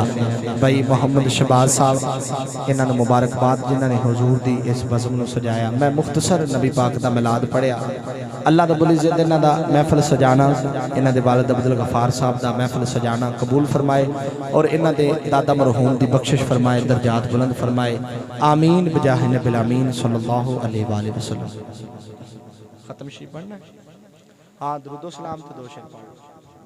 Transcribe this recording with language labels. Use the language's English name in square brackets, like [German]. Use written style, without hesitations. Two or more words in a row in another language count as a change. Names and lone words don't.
[Punjabi] بھائی محمد شہباز صاحب انہوں نے مبارکباد جنہوں نے حضور دی اس بزم نوں سجایا. میں مختصر نبی پاک دا میلاد پڑھیا. [Arabic] الله رب العزة [Punjabi] انہاں دا محفل سجانا، انہاں دے والد عبدالغفار صاحب دا محفل سجانا قبول فرمائے اور انہاں دے دادا مرحوم دی بخشش فرمائے، درجات بلند فرمائے. [Arabic] آمين بجاه النبي آمين صلى الله عليه وسلم. [Punjabi] ختم شی پڑھنا، ہاں درود سلام تو 2 شعر پڑھ.